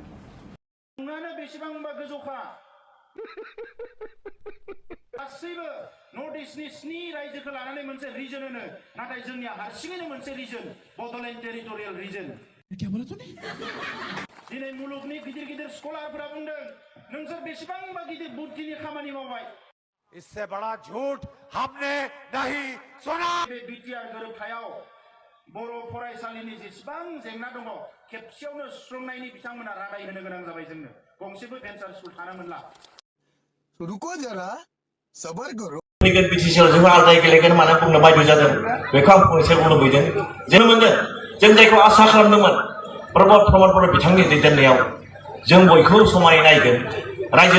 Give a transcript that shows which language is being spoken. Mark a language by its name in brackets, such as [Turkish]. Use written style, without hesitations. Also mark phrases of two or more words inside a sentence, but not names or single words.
[Bodo] मुंगानो बेसेबांबा गोजौखा गासैबो नर्थ इस्टनि 7 रायजोखौ लानानै मोनसे रिजन होनो नाथाय जोंनिया हारसिङैनो मोनसे रिजन बड'लेण्ड टेरिटरियेल रिजन दिनै मुलुगनि गिदिर गिदिर स्कलारफोरा बुंदों नोंसोर बेसेबांबा गिदिर बुद्धिनि खामानि मावबाय [Hindi] इससे बड़ा झूठ हमने नहीं सुना [Bodo] बे BTR गोरोबथायाव बर' फरायसालिनि जेसेबां जेंना दङ खेबसेयावनो सुस्रांनायनि बिथांमोना रादाय होनो गोनां जाबाय जोंनो गंसेबो [English] venture school [Bodo] थानो मोनला [Hindi] रुको जरा सबर करो [Bodo] फैगोन बिटिसिआव जों आलदायै गेलेगोन मानो बुंनो बाध्य जादों बेखौ आं फंनैसो बुंनो लुबैदों जों मोनदों जों जायखौ आसा खालामदोंमोन प्रमद बर' बिथांनि दैदेननायाव जों बयखौ समानै नायगोन रायजो